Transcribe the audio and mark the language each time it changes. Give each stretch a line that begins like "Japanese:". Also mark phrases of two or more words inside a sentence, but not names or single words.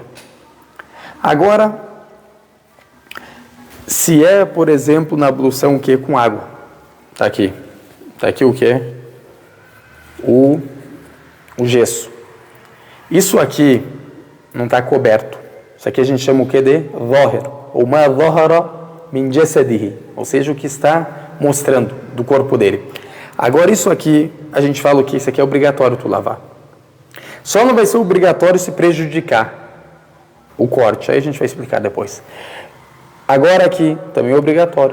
Portuguese: Agora, se é, por exemplo, na ablução o que? Com água. Está aqui o que? O gesso. Isso aqui não está coberto. Isso aqui a gente chama o que de dhahir, ou
Arabic: ما ظهر من جسده,
Portuguese: ou seja, o que está mostrando do corpo dele. Agora isso aqui, a gente fala o que? Isso aqui é obrigatório tu lavar. Só não vai ser obrigatório se prejudicar o corte. Aí a gente vai explicar depois. Agora aqui, também é obrigatório.